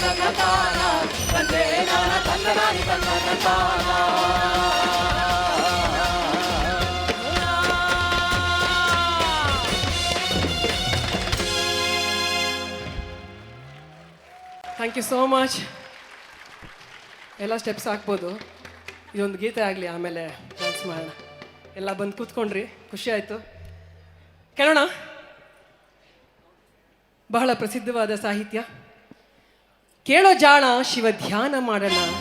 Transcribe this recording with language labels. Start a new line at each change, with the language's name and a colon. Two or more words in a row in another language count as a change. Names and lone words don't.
Kannada: ತಾನ ತಂದೆ ನಾನ ತಂದನಾನಿ ತಂದನಾನ.
English: thank you so much.
Kannada: ಎಲ್ಲ ಸ್ಟೆಪ್ಸ್ ಹಾಕ್ಬೋದು. ಇದೊಂದು ಗೀತೆ ಆಗಲಿ, ಆಮೇಲೆ ಡ್ಯಾನ್ಸ್ ಮಾಡೋಣ. ಎಲ್ಲ ಬಂದು ಕೂತ್ಕೊಂಡ್ರಿ, ಖುಷಿ ಆಯಿತು. ಕೇಳೋಣ. ಬಹಳ ಪ್ರಸಿದ್ಧವಾದ ಸಾಹಿತ್ಯ. ಕೇಳೋ ಜಾಣ ಶಿವ ಧ್ಯಾನ ಮಾಡೋಣ.